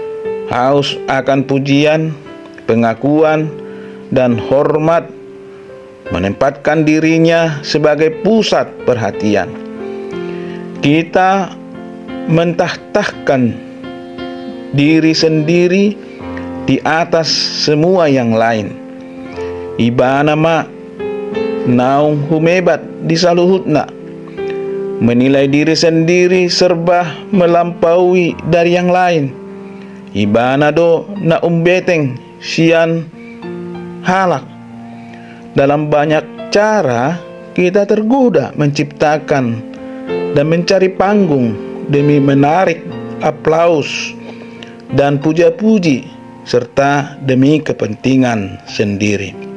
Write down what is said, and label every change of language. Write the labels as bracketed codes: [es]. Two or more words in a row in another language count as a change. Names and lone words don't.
[id] Haus akan pujian, pengakuan, dan hormat menempatkan dirinya sebagai pusat perhatian. Kita mentahtakan diri sendiri di atas semua yang lain. [bbc] Ibana ma naung humebat disaluhutna, [id] menilai diri sendiri serba melampaui dari yang lain. [bbc] Ibana do na umbeteng sian halak. [id] Dalam banyak cara kita tergoda menciptakan dan mencari panggung demi menarik aplaus dan puja-puji serta demi kepentingan sendiri.